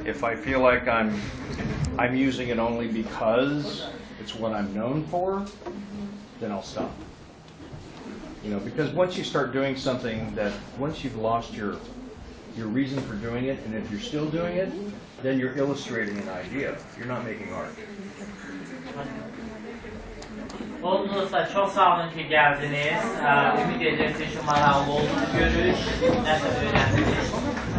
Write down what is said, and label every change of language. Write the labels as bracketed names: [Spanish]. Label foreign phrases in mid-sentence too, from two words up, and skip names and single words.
[English] If I feel like I'm using it only because it's what I'm known for, then I'll stop. You know, because once you start doing something once you've lost your reason for doing it, and if you're still doing it, then you're illustrating an idea. You're not making art. [Azerbaijani] Oldu dostlar, çok sağ olun ki geldiniz. Ümid edirəm ki, maraqlı oldu görüş, nəsə öyrəndiniz.